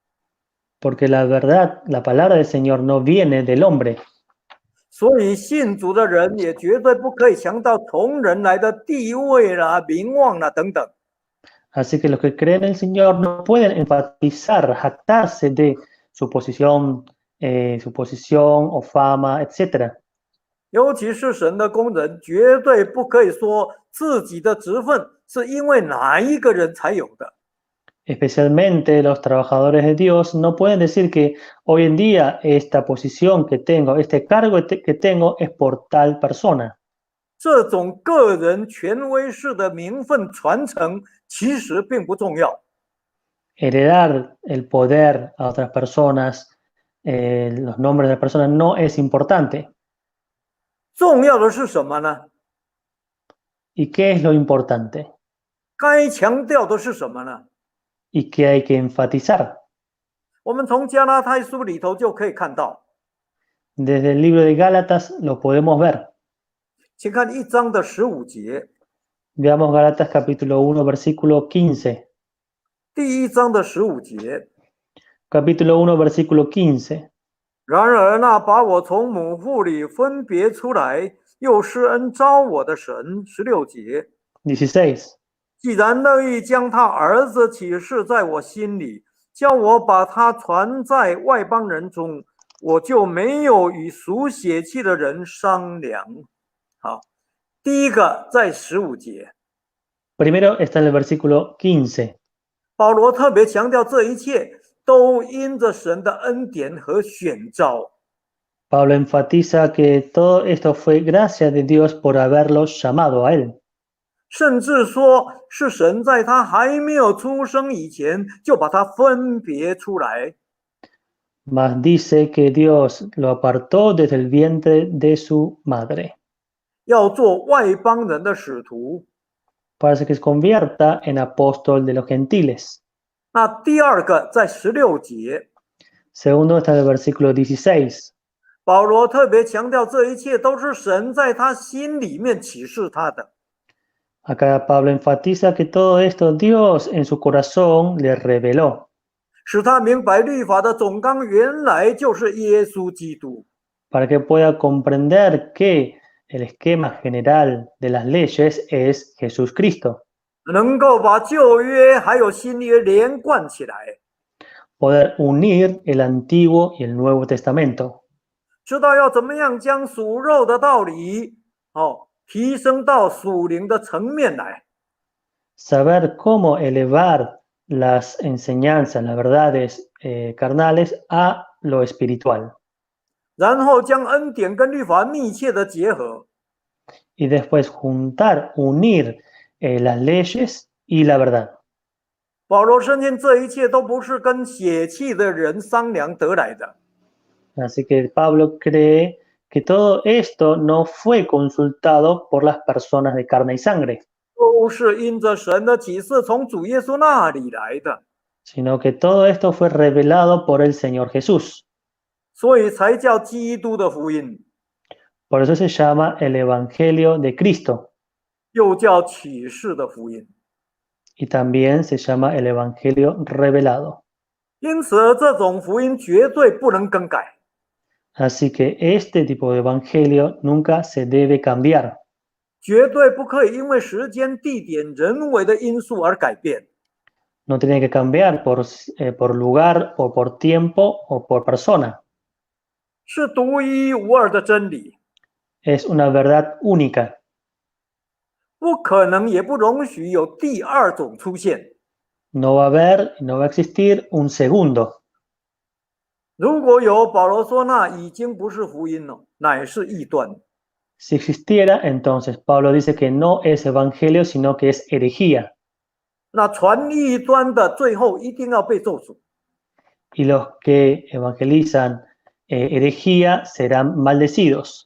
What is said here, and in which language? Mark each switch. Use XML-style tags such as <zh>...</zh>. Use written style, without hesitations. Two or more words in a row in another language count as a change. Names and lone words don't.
<es>Porque la verdad, la palabra del Señor no viene del hombre.</es> <zh>所以信主的人也绝对不可以强调从人来的地位啦、名望啦等等。</zh> <es>Así que los que creen en el Señor no pueden enfatizar, jactarse de su posición o fama, etc.</es> <zh>尤其是神的工人，绝对不可以说自己的职分是因为哪一个人才有的。</zh> <es>Especialmente los trabajadores de Dios no pueden decir que hoy en día esta posición que tengo, este cargo que tengo es por tal persona.</es> <zh>这种个人权威式的名分传承其实并不重要。</zh> <es>Heredar el poder a otras personas, los nombres de las personas no es importante.</es> <zh>重要的是什么呢？</zh> <es>¿Y qué es lo importante?</es> <zh>该强调的是什么呢？</zh> <es>¿Y qué hay que enfatizar?</es> <zh>我们从加拉太书里头就可以看到，</zh> <es>Desde el libro de Gálatas lo podemos ver.</es> <zh>请看1章的15节，</zh> <es>Veamos Gálatas capítulo 1, versículo 15.</es> <zh>第1章的15节。</zh> <es>Capítulo 1, versículo 15.</es> <zh>然而那把我从母腹里分别出来，又施恩招我的神，16节。</zh> <es>16.</es> <zh>既然乐意将他儿子启示在我心里，叫我把他传在外邦人中，我就没有与属血气的人商量。好，第一个在15节，</zh> <es>Primero está en el versículo 15.</es> <zh>保罗特别强调这一切都因着神的恩典和选召。</zh> <es>Pablo enfatiza que todo esto fue gracia de Dios por haberlos llamado a él.</es> <zh>甚至说是神在他还没有出生以前就把他分别出来，</zh> <es>Mas dice que Dios lo apartó desde el vientre de su madre</es> <zh>要做外邦人的使徒。</zh> <es>para que se convierta en apóstol de los gentiles.</es> <zh>那第二个在16节，</zh> <es>Segundo está en el versículo 16.</es> <zh>保罗特别强调这一切都是神在他心里面启示他的。</zh> <es>Acá Pablo enfatiza que todo esto Dios en su corazón le reveló</es> <zh>使他明白律法的总纲原来就是耶稣基督。</zh> <es>para que pueda comprender que el esquema general de las leyes es Jesús Cristo.</es> <zh>能够把旧约还有新约连贯起来，</zh> <es>Poder unir el Antiguo y el Nuevo Testamento.</es> <zh>知道要怎么样将属肉的道理提升到属灵的层面来。</zh> <es>Saber cómo elevar las enseñanzas, las verdades carnales a lo espiritual.</es> <zh>然后将恩典跟律法密切的结合，</zh> <es>Y después juntar, unir las leyes y la verdad.</es> <zh>保罗深信这一切都不是跟血气的人商量得来的，</zh> <es>Así que Pablo cree que todo esto no fue consultado por las personas de carne y sangre,</es> <zh>都是因着神的启示从主耶稣那里来的，</zh> <es>sino que todo esto fue revelado por el Señor Jesús.</es> <zh>所以才叫基督的福音，</zh> <es>Por eso se llama el Evangelio de Cristo</es> <zh>又叫启示的福音。</zh> <es>y también se llama el Evangelio revelado.</es> <zh>因此，这种福音绝对不能更改。</zh> <es>Así que este tipo de Evangelio nunca se debe cambiar.</es> <zh>绝对不可以因为时间、地点、人为的因素而改变。</zh> <es>No tiene que cambiar por lugar o por tiempo o por persona.</es> <zh>是独一无二的真理，</zh> <es>Es una verdad única.</es> <zh>不可能也不容许有第二种出现。</zh> <es>No va a haber, no va a existir un segundo.</es> <zh>如果有，保罗说那已经不是福音了，乃是异端。</zh> <es>Si existiera, entonces Pablo dice que no es evangelio, sino que es herejía.</es> <zh>那传异端的最后一定要被咒诅，</zh> <es>Y los que evangelizan herejía serán maldecidos,</es>